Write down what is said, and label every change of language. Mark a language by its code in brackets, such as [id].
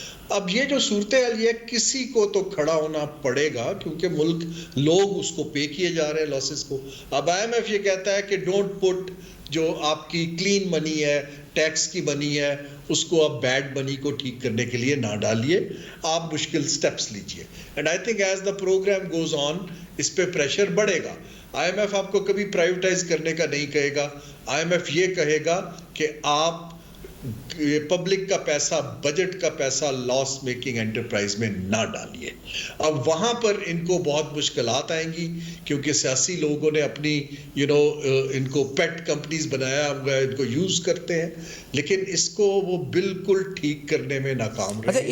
[ur] اب یہ جو صورتحال ہے کسی کو تو کھڑا ہونا پڑے گا کیونکہ ملک لوگ اس کو پے کیے جا رہے ہیں لاسز کو. اب IMF یہ کہتا ہے کہ [en] don't put [ur] جو آپ کی کلین منی ہے، ٹیکس کی منی ہے، اس کو آپ بیڈ منی کو ٹھیک کرنے کے لیے نہ ڈالیے، آپ مشکل سٹیپس لیجئے. [en] and I think as the programme goes on [ur] اس پہ پریشر بڑھے گا. IMF آپ کو کبھی پرائیویٹائز کرنے کا نہیں کہے گا. IMF یہ کہے گا کہ آپ پبلک کا پیسہ، بجٹ کا پیسہ لاس میکنگ انٹرپرائز میں نہ ڈالیے. اب وہاں پر ان کو بہت مشکلات آئیں گی کیونکہ سیاسی لوگوں نے اپنی ان کو پیٹ کمپنیز بنایا ہوا ہے، ان کو یوز کرتے ہیں، لیکن اس کو وہ بالکل ٹھیک کرنے میں ناکام رہے.